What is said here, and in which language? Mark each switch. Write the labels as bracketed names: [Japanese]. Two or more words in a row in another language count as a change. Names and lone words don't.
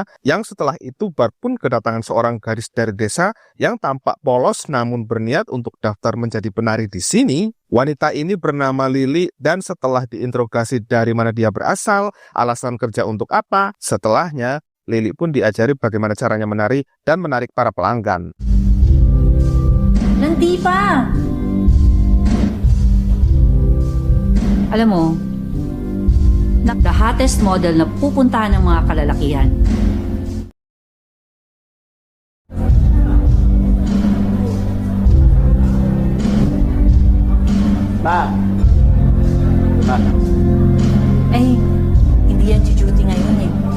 [Indonesian] Yang setelah itu bar pun kedatangan seorang gadis dari desa yang tampak polos namun berniat untuk daftar menjadi penari di sini. Wanita ini bernama Lili, dan setelah diinterogasi dari mana dia berasal, alasan kerja untuk apa, setelahnya Lili pun diajari bagaimana caranya menari dan menarik para pelanggan. [Filipino] Nandi pa! Alam mo, [English] the hottest model [Filipino] na pupuntahan ng mga kalalakihan. Ma! Ay, hindi yan si-duty ngayon eh.